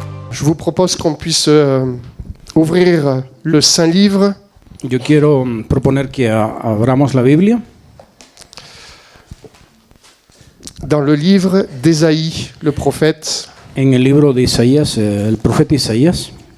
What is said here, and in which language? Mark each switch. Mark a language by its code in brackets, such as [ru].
[fr] Je vous propose qu'on puisse ouvrir le Saint-Livre. [es] Yo quiero proponer que abramos la Biblia [fr] Dans le livre d'Ésaïe, le prophète. [es] en el libro de Isaías, el profeta Isaías.